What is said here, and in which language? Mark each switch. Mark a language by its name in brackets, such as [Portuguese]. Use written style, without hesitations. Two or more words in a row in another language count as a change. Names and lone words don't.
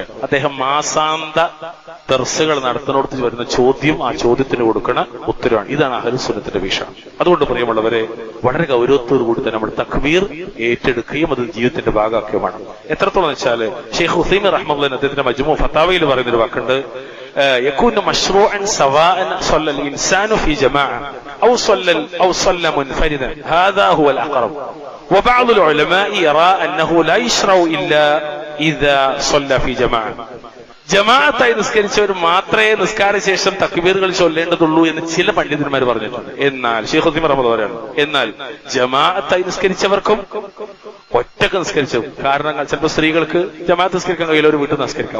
[Malayalam] അദ്ദേഹം മാസാന്ത ദർസുകൾ നടത്തുന്നിടത്ത് വരുന്ന ചോദ്യം, ആ ചോദ്യത്തിന് കൊടുക്കുന്ന ഉത്തരവാണ്. ഇതാണ് അഹ്ലുസ് സുന്നത്തിന്റെ വീക്ഷണം. അതുകൊണ്ട് പ്രിയമുള്ളവരെ, വളരെ ഗൗരവത്തോടു കൂടി തന്നെ നമ്മൾ തക്ബീർ ഏറ്റെടുക്കുകയും അത് ജീവിതത്തിന്റെ ഭാഗമാക്കുകയും വേണം. എത്രത്തോളം വെച്ചാൽ ശൈഖ് ഉസൈമീൻ റഹ്മത്തുള്ളാഹി അദ്ദേഹത്തിന്റെ മജ്മൂ ഫതാവയിൽ പറയുന്നൊരു വാക്കുണ്ട്, [Arabic] يكون مشروعا سواء صلى الإنسان في جماعة أو صلى منفردا هذا هو الأقرب. وبعض العلماء يرى أنه لا يشرع إلا إذا صلى في جماعة. [Malayalam] ജമാഅത്തായി നിസ്കരിച്ചവർ മാത്രമേ നിസ്കാരശേഷം തക്ബീറുകൾ ചൊല്ലേണ്ടതുള്ളൂ എന്ന് ചില പണ്ഡിതന്മാർ പറഞ്ഞിട്ടുണ്ട്. എന്നാൽ ശൈഖ് ഉസൈമീൻ റഹ്മത്തുള്ളാഹി പറയാണ്, എന്നാൽ ജമാഅത്തായി നിസ്കരിച്ചവർക്കും ഒറ്റക്ക് നിസ്കരിച്ചു, കാരണം ചിലപ്പോൾ സ്ത്രീകൾക്ക് ജമാഅത്ത് നിസ്കരിക്കാൻ കഴിയില്ല, ഒരു വീട്ടിൽ നിസ്കരിക്കാം.